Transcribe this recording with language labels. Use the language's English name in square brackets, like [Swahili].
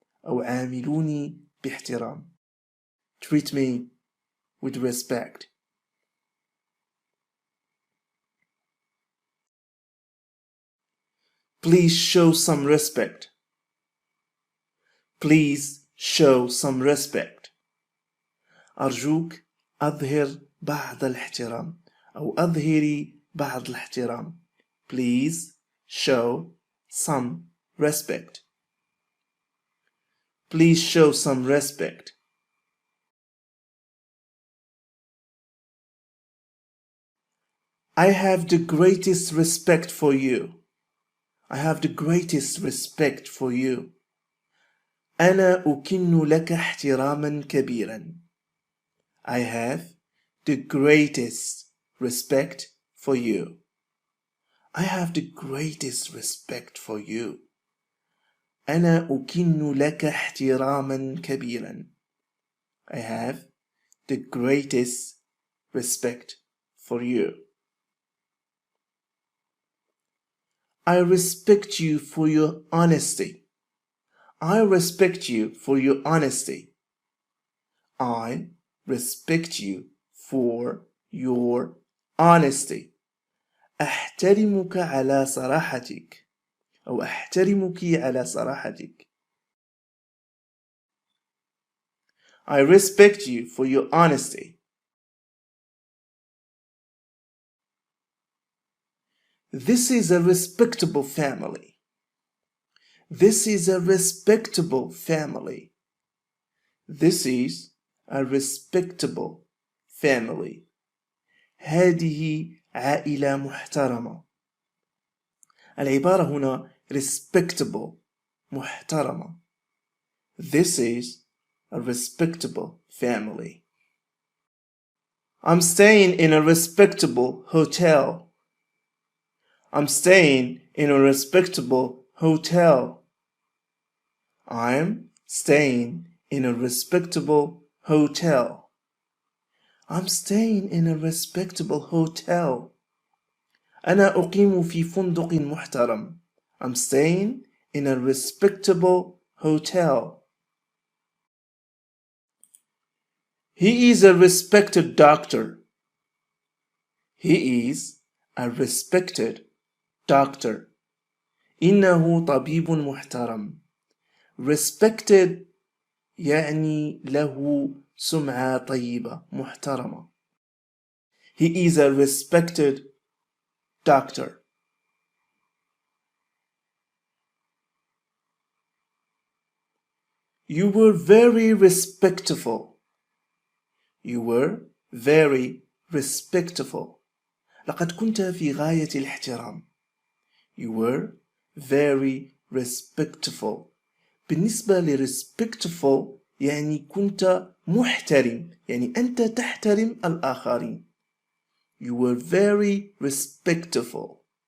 [Arabic] أو عاملوني باحترام. [English] Treat me with respect. Please show some respect. Please show some respect. [Arabic] أرجوك أظهر بعض الاحترام أو أظهري بعض الاحترام. [English] Please show some respect. Please show some respect. I have the greatest respect for you. I have the greatest respect for you. [Arabic] أنا أكن لك احتراما كبيرا. [English] I have the greatest respect for you. I have the greatest respect for you. [Arabic] أنا أكن لك احتراما كبيرا. [English] I have the greatest respect for you. I respect you for your honesty. I respect you for your honesty. I respect you for your honesty. [Arabic] أحترمك على صراحتك أو أحترمك على صراحتك. [English] I respect you for your honesty. This is a respectable family. This is a respectable family. This is a respectable family. [Arabic] هذه عائلة محترمة. العبارة هنا respectable محترمة. [English] This is a respectable family. I'm staying in a respectable hotel. I'm staying in a respectable hotel. I'm staying in a respectable hotel. I'm staying in a respectable hotel. [Arabic] أنا أقيم في فندق محترم. [English] I'm staying in a respectable hotel. He is a respected doctor. He is a respected doctor. [Arabic] إنه طبيب محترم. Respected يعني له سمعة طيبة محترمة. [English] He is a respected doctor. You were very respectful. You were very respectful. [Arabic] لقد كنت في غاية الاحترام. [English] You were very respectful. [Arabic] بالنسبة ل respectful يعني كنت محترم، يعني أنت تحترم الآخرين. [English] You were very respectful.